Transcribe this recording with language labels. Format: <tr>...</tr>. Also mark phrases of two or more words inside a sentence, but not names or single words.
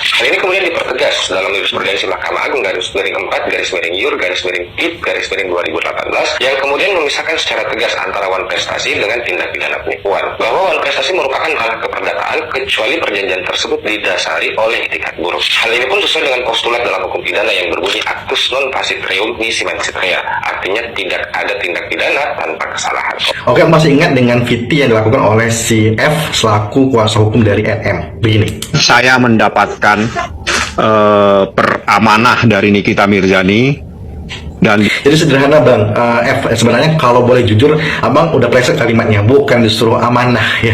<id>Hal ini kemudian dipertegas dalam jurisprudensi Mahkamah Agung _4_YUR_PIP_2018 yang kemudian memisahkan secara tegas antara wan prestasi dengan tindak pidana penipuan. Bahwa wan prestasi merupakan ranah keperdataan kecuali perjanjian tersebut didasari oleh itikat buruk. Hal ini pun sesuai dengan postulat dalam hukum pidana yang berbunyi</id> <la>actus non facit reum nisi mancit rea.</la> <id>Artinya tidak ada tindak pidana tanpa kesalahan. Oke, masih ingat dengan VT yang dilakukan oleh si F selaku kuasa hukum dari NM. Begini. Saya mendapatkan peramanah dari Nikita Mirzani. Dan Jadi sederhana Bang, sebenarnya kalau boleh jujur, Abang udah pleset kalimatnya, bukan disuruh amanah ya.</id>